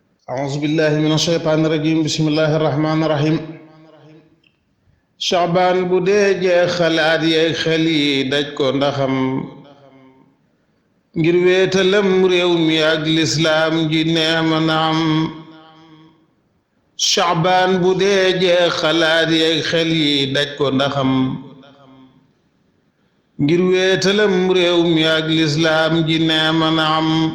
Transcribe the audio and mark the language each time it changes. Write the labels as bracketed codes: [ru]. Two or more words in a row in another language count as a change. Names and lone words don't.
[ar] أعوذ بالله من الشيطان الرجيم. بسم الله الرحمن الرحيم. [wo] Sha'ban bu dee jeex xalaat yeeg xel yi daj ko ndaxam, ngir wéetalam réew mi ak lislaam ji neema na am. Sha'ban bu dee jeex xalaat yeeg xel yi daj ko ndaxam, ngir wéetalam réew mi ak lislaam ji neema na am.